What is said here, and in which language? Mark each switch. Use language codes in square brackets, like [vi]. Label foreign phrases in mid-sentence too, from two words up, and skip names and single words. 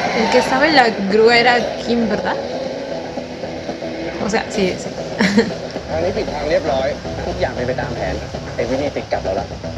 [es] que estaba en la grúa era Kim, ¿verdad? O sea, sí, sí. [th] ทางนี้ปิดทางเรียบร้อย ทุกอย่างเป็นไปตามแผนไอ้วินี่ติดกลับเราละ